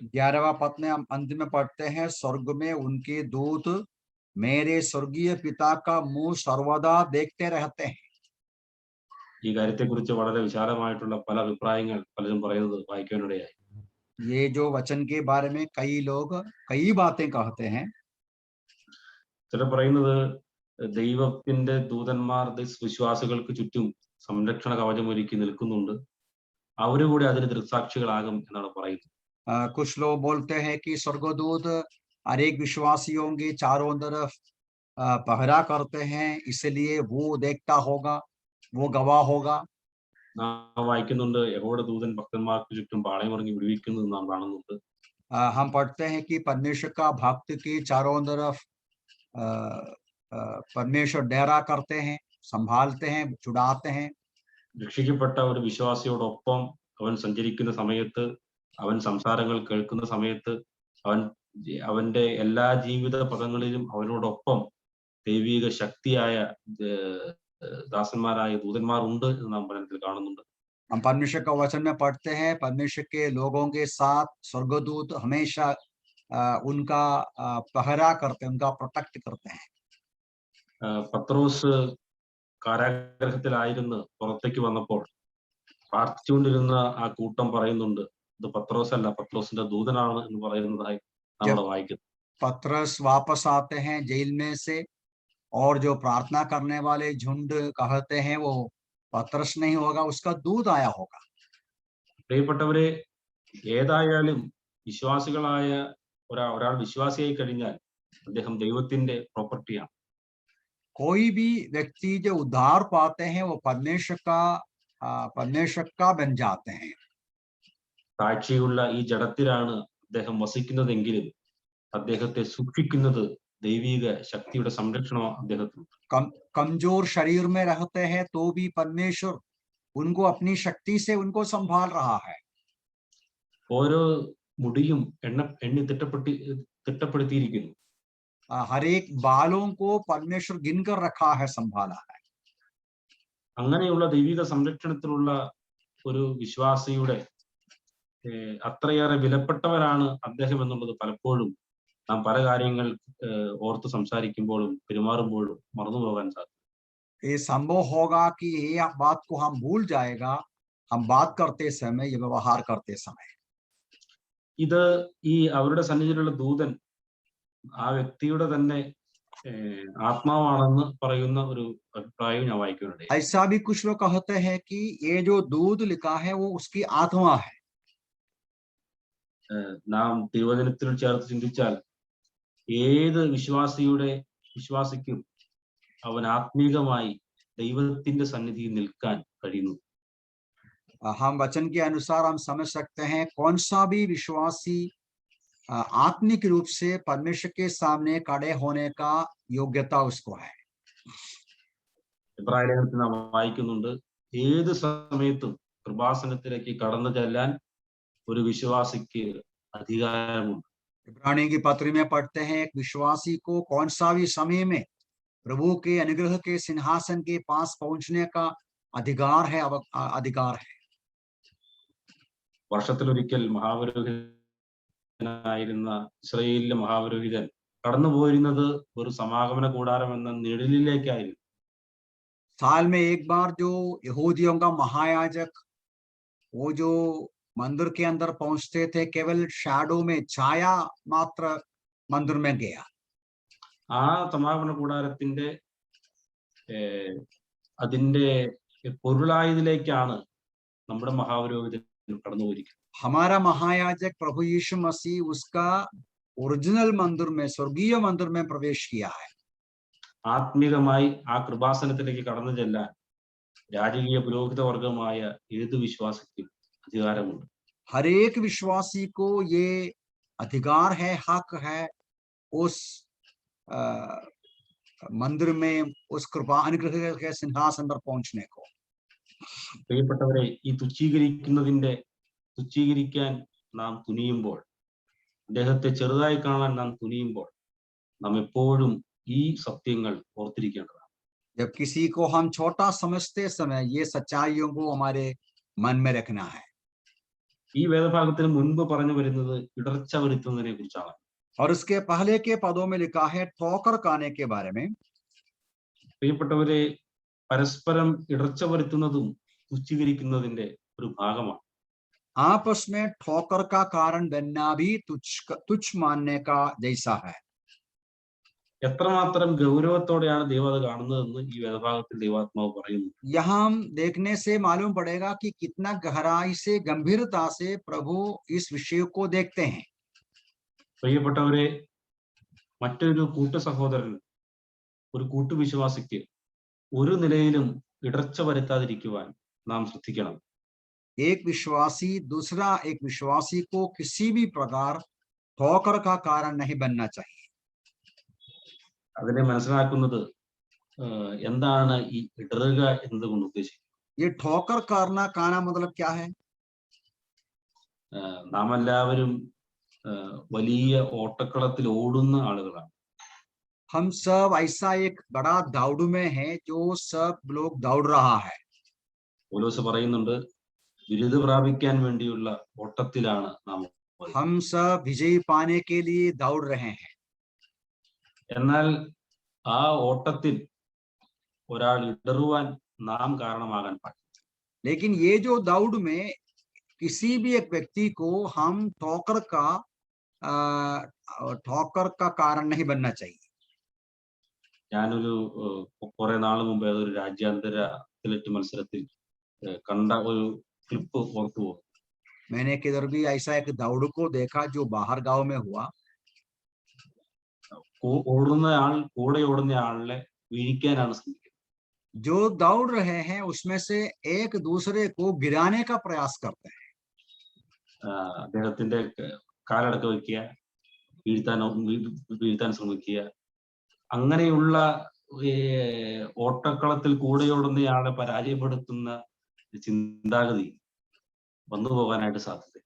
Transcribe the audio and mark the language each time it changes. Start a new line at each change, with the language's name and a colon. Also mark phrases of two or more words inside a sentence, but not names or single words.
Hindi: 11वां पद में हम अंत में पढ़ते हैं, स्वर्ग में उनके दूत मेरे स्वर्गीय पिता का मुंह सर्वदा देखते रहते हैं।
Malayalam: ഈ കാര്യത്തെക്കുറിച്ച് വളരെ വിശാലമായിട്ടുള്ള പല അഭിപ്രായങ്ങൾ പലരും പറയുന്നത് വായിക്കാനിടയായി.
Hindi: ये जो वचन के बारे में कई लोग कई बातें कहते हैं।
Malayalam: ചിലർ പറയുന്നത് ദൈവത്തിന്റെ ദൂതന്മാർ വിശ്വാസികൾക്ക് ചുറ്റും സംരക്ഷണ കവചം ഒരുക്കി നിൽക്കുന്നുണ്ട്, അവര് കൂടി അതിന് ദൃക്സാക്ഷികളാകും എന്നാണ് പറയുന്നത്.
Hindi: कुछ लोग बोलते हैं कि स्वर्गदूत हर एक विश्वासियों के चारों तरफ पहरा करते हैं, इसलिए वो देखता होगा, वो गवाह होगा।
Malayalam: നാം വായിക്കുന്നുണ്ട്, യഹോവയുടെ ദൂതൻ ഭക്തന്മാർക്ക് ചുറ്റും പാളയമിറങ്ങി വിടുവിക്കുന്നത് നാം കാണുന്നുണ്ട്.
Hindi: हम पढ़ते हैं कि परमेश्वर का भक्त के चारों तरफ परमेश्वर डेरा करते हैं, संभालते हैं, छुड़ाते हैं।
Malayalam: രക്ഷിക്കപ്പെട്ട ഒരു വിശ്വാസിയോടൊപ്പം അവൻ സഞ്ചരിക്കുന്ന സമയത്ത്, അവൻ സംസാരങ്ങൾ കേൾക്കുന്ന സമയത്ത്, അവന്റെ എല്ലാ ജീവിത പദങ്ങളിലും അവനോടൊപ്പം ദൈവിക ശക്തിയായ ദാസന്മാരായ ദൂതന്മാർ ഉണ്ട് എന്ന് നാം പഠനത്തിൽ കാണുന്നുണ്ട്.
Hindi: हम परमेश्वर का वचन में पढ़ते हैं, परमेश्वर के लोगों के साथ स्वर्गदूत हमेशा उनका पहरा करते हैं, उनका प्रोटेक्ट करते हैं।
Malayalam: പത്രോസ് കാരാഗ്രഹത്തിലായിരുന്നു പുറത്തേക്ക് വന്നപ്പോൾ പ്രാർത്ഥിച്ചുകൊണ്ടിരുന്ന ആ കൂട്ടം പറയുന്നുണ്ട്, ഇത് പത്രോസ് അല്ല, പത്രോസിന്റെ ദൂതനാണ് എന്ന് പറയുന്നതായി നമ്മൾ വായിക്കുന്നു.
Hindi: पतरस वापस आते हैं जेल में से, और जो प्रार्थना करने वाले झुंड कहते हैं वो पतरस नहीं होगा, उसका दूत आया होगा।
Malayalam: പ്രിയപ്പെട്ടവരെ, ഏതായാലും വിശ്വാസികളായ ഒരാൾ വിശ്വാസിയായി കഴിഞ്ഞാൽ അദ്ദേഹം ദൈവത്തിന്റെ പ്രോപ്പർട്ടിയാണ്.
Hindi: कोई भी व्यक्ति जो उद्धार पाते हैं वो परमेश्वर का बन जाते हैं।
Malayalam: സാക്ഷിയുള്ള ഈ ജഡത്തിലാണ് അദ്ദേഹം വസിക്കുന്നതെങ്കിലും അദ്ദേഹത്തെ സൂക്ഷിക്കുന്നത് ദൈവിക ശക്തിയുടെ സംരക്ഷണം അദ്ദേഹത്തിന്.
Hindi: कमजोर शरीर में रहते हैं तो भी परमेश्वर उनको अपनी शक्ति से उनको संभाल रहा है।
Malayalam: ഓരോ മുടിയും എണ്ണി തിട്ടപ്പെടുത്തിയിരിക്കുന്നു.
Hindi: हर एक बालों को परमेश्वर गिनकर रखा है, संभाला है।
Malayalam: അങ്ങനെയുള്ള ദൈവിക സംരക്ഷണത്തിലുള്ള ഒരു വിശ്വാസിയുടെ അത്രയേറെ വിലപ്പെട്ടവരാണ് അദ്ദേഹം എന്നുള്ളത് പലപ്പോഴും നാം പല കാര്യങ്ങൾ ഓർത്ത് സംസാരിക്കുമ്പോഴും പെരുമാറുമ്പോഴും മറന്നു പോകാൻ സാധിക്കും.
Hindi: ये संभव होगा कि ये बात को हम भूल जाएगा हम बात करते समय या व्यवहार करते समय।
Malayalam: ഇത് ഈ അവരുടെ സന്നിധിയിലുള്ള ദൂതൻ ആ വ്യക്തിയുടെ തന്നെ ആത്മാവാണെന്ന് പറയുന്ന ഒരു അഭിപ്രായം ഞാൻ വായിക്കുന്നുണ്ട്.
Hindi: ऐसा भी कुछ लोग कहते हैं कि ये जो दूध लिखा है वो उसकी आत्मा है।
Malayalam: നാം തിരുവചനത്തിൽ ചേർത്ത് ചിന്തിച്ചാൽ ഏത് വിശ്വാസിക്കും അവൻ ആത്മീകമായി ദൈവത്തിന്റെ സന്നിധിയിൽ നിൽക്കാൻ കഴിയുന്നു.
Hindi: हम वचन के अनुसार हम समझ सकते हैं कौन सा भी विश्वासी आत्मिक रूप से परमेश्वर के सामने खड़े होने का योग्यता उसको है।
Malayalam: എബ്രായ ലേഖനത്തിൽ നാം വായിക്കുന്നുണ്ട്, ഏത് സമയത്തും കൃപാസനത്തിലേക്ക് കടന്നു ചെല്ലാൻ ഒരു വിശ്വാസിക്ക് अधिकारमुंड।
Hindi: इब्रानी की पत्री में पढ़ते हैं एक विश्वासी को कौन सा भी समय में प्रभु के अनुग्रह के सिंहासन के पास पहुंचने का अधिकार है।
Malayalam: വർഷത്തിലൊരിക്കൽ മഹാപുരോഹിതനായിരുന്ന ഇസ്രായേലിലെ മഹാപുരോഹിതൻ കടന്നുപോയിരുന്നത് ഒരു സമാഗമന കൂടാരം എന്ന നിഴലിലേക്കായിരുന്നു.
Hindi: साल में एक बार जो यहूदियों का महायाजक वो जो मंदिर के अंदर पहुंचते थे केवल शैडो में छाया मात्र मंदिर में गया।
Malayalam: ആ സമാഗമന കൂടാരത്തിന്റെ അതിന്റെ പൊരുളായതിലേക്കാണ് നമ്മുടെ മഹാപുരോഹിതൻ കടന്നുപോയിരിക്കുന്നത്.
Hindi: हमारा महायाजक प्रभु यीशु मसीह उसका ओरिजिनल मंदिर में स्वर्गीय मंदिर में प्रवेश किया है।
Malayalam: ആത്മീകമായി ആ കൃപാസനത്തിലേക്ക് കടന്നു ചെല്ലാൻ രാജകീയ പുരോഹിത വർഗമായ ഏത് വിശ്വാസിക്കും अधिकारमुंड।
Hindi: हर एक विश्वासी को ये अधिकार है, हक है उस मंदिर में उस कृपा अनुग्रह के सिंहासन पर पहुंचने को।
Malayalam: പ്രിയപ്പെട്ടവരെ, ഈ തുച്ഛീകരിക്കാൻ നാം തുനിയുമ്പോൾ, അദ്ദേഹത്തെ ചെറുതായി കാണാൻ നാം തുനിയുമ്പോൾ നാം എപ്പോഴും ഈ സത്യങ്ങൾ ഓർത്തിരിക്കേണ്ടതാണ്.
Hindi: जब किसी को हम छोटा समझते समय ये सच्चाइयों को हमारे मन में रखना है।
Malayalam: ഈ വേദഭാഗത്തിന് മുൻപ് പറഞ്ഞു വരുന്നത് ഇടർച്ച വരുത്തുന്നതിനെ കുറിച്ചാണ്.
Hindi: और उसके पहले के पदों में लिखा है ठोकर खाने के बारे में।
Malayalam: പ്രിയപ്പെട്ടവരെ, പരസ്പരം ഇടർച്ച വരുത്തുന്നതും തുച്ഛീകരിക്കുന്നതിന്റെ ഒരു ഭാഗമാണ്.
Hindi: आपस में ठोकर का कारण बनना भी तुच्छ मानने का जैसा है।
Malayalam: എത്രമാത്രം ഗൗരവത്തോടെയാണ് ദൈവം അത് കാണുന്നതെന്ന് ഈ വേദഭാഗത്തിൽ ദൈവാത്മാവ് പറയുന്നു.
Hindi: यहाँ देखने से मालूम पड़ेगा कि कितना गहराई से गंभीरता से प्रभु इस विषय को देखते हैं।
Malayalam: പ്രിയപ്പെട്ടവരെ, മറ്റൊരു കൂട്ടു സഹോദരൻ, ഒരു കൂട്ടുവിശ്വാസിക്ക് ഒരു നിലയിലും ഇടർച്ച വരുത്താതിരിക്കുവാൻ നാം ശ്രദ്ധിക്കണം.
Hindi: एक विश्वासी दूसरा एक विश्वासी को किसी भी प्रकार ठोकर का कारण नहीं बनना चाहिए।
Malayalam: അതിനെ മനസ്സിലാക്കുന്നത് എന്താണ് ഈ ഇടറുക എന്നതുകൊണ്ട് ഉദ്ദേശിക്കുന്നത്?
Hindi: ये ठोकर करना खाना मतलब क्या है?
Malayalam: നാം എല്ലാവരും വലിയ ഓട്ടക്കളത്തിൽ ഓടുന്ന ആളുകളാണ്.
Hindi: हम सब ऐसा एक बड़ा दौड़ में है जो सब लोग दौड़ रहा है।
Malayalam: പൗലോസ് പറയുന്നുണ്ട്, ബിരുദ പ്രാപിക്കാൻ വേണ്ടിയുള്ള ഓട്ടത്തിലാണ് നാം.
Hindi: हम सब विजय पाने के लिए दौड़ रहे हैं।
Malayalam: എന്നാൽ ആ ഓട്ടത്തിൽ ഒരാൾ ഇടറുവാൻ നാം കാരണമാകാൻ പാടില്ല.
Hindi: लेकिन ये जो दौड़ में किसी भी एक व्यक्ति को हम ठोकर का कारण नहीं बनना चाहिए।
Malayalam: ഞാനൊരു കുറെ നാൾ മുമ്പ് ഒരു രാജ്യാന്തര അത്ലറ്റ് മത്സരത്തിൽ കണ്ട ഒരു ക്ലിപ്പ് ഓർത്തു പോകും.
Hindi: मैंने किधर भी ऐसा एक दौड़ को देखा जो बाहर गांव में हुआ।
Malayalam: കൂടെ ഓടുന്ന ആളിനെ വീഴിക്കാനാണ് ശ്രമിക്കുന്നത്.
Hindi: जो दौड़ रहे हैं उसमें से एक दूसरे को गिराने का प्रयास करते हैं।
Malayalam: അദ്ദേഹത്തിന്റെ കാലടക്ക വയ്ക്കുക, വീഴ്ത്താൻ ശ്രമിക്കുക. അങ്ങനെയുള്ള ഓട്ടക്കളത്തിൽ കൂടെയോടുന്നയാളെ പരാജയപ്പെടുത്തുന്ന ചിന്താഗതി വന്നു പോകാനായിട്ട് साध्यता।